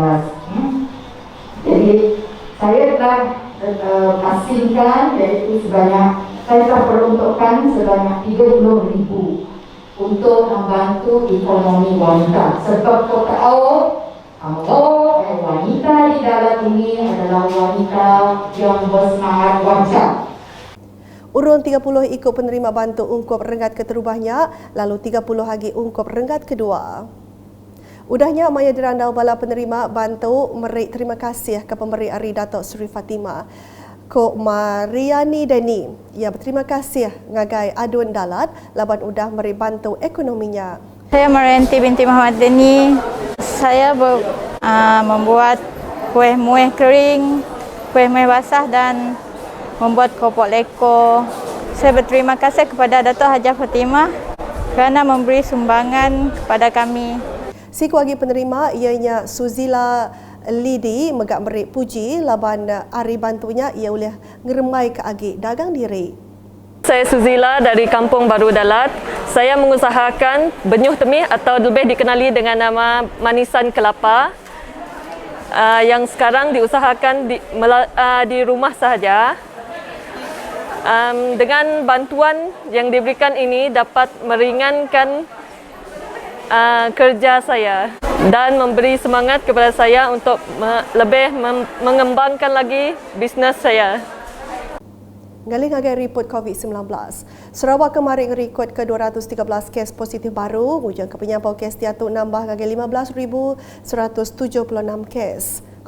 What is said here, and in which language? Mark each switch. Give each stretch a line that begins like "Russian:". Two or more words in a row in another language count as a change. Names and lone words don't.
Malay: Jadi saya telah asingkan iaitu saya telah peruntukkan sebanyak RM30,000 untuk membantu ekonomi wanita. Sebab kau tahu wanita di Dalat ini adalah wanita yang bersemangat wajar.
Iban: Urun 30 ikut penerima bantu ungkup renggat keterubahnya, lalu 30 lagi ungkup renggat kedua. Udahnya maya dirandau bala penerima bantu merik terima kasih ke pemberi Ari Datuk Seri Fatimah. Kok Mariani Deni, ia berterima kasih ngagai Adun Dalat laban udah merik bantu ekonominya.
Malay: Saya Marianti binti Muhammad Deni. Saya membuat kuih muih kering, kuih muih basah dan membuat kopok leko. Saya berterima kasih kepada Datuk Hajah Fatimah kerana memberi sumbangan kepada kami.
Iban: Siku lagi penerima ianya Suzila Lidi megak merik puji laban ari bantunya ia boleh ngeremai ke agi dagang diri.
Malay: Saya Suzila dari Kampung Baru Dalat. Saya mengusahakan benyuh temih atau lebih dikenali dengan nama manisan kelapa yang sekarang diusahakan di rumah sahaja. Dengan bantuan yang diberikan ini dapat meringankan kerja saya dan memberi semangat kepada saya untuk lebih mengembangkan lagi bisnes saya.
Iban: Ngaling agai report COVID-19. Sarawak kemarin rekod ke 213 kes positif baru, hujung ke penyampau kes tiatu nambah agai 15,176 kes.